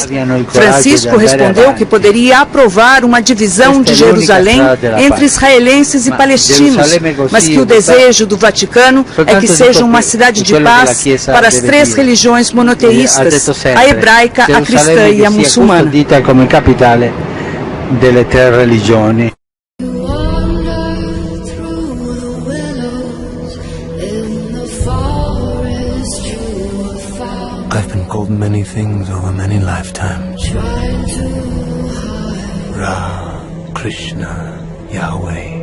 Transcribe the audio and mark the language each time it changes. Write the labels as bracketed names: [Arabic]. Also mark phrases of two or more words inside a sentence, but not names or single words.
[Portuguese] Francisco respondeu que poderia aprovar uma divisão de Jerusalém entre israelenses e palestinos, mas que o desejo do Vaticano é que seja uma cidade de paz para as três religiões monoteístas, a hebraica, a cristã e a muçulmana. [Italian] Como capitale delle tre religioni. [English] I've been called many things over many lifetimes. Ra, Krishna, Yahweh.